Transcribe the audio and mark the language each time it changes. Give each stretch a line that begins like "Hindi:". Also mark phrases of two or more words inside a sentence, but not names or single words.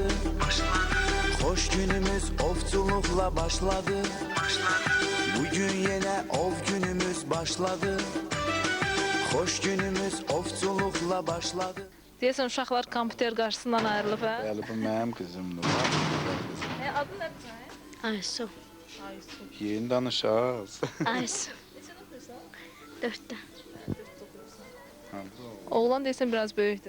Azerbaijani: Hoş günümüz ovçulukla başladı. Bugün yine ov günümüz başladı. Hoş günümüz ovçulukla başladı. Deyəsən, uşaqlar kompüter qarşısından ayrılıb, hə? Bəli, bu mənim qızımdır. Adın nədir sənin? Aysu. Aysu. Yeni danışaq. Aysu. Neçə oxuyursan? 4'te. Oğlan deyəsən biraz böyükdür.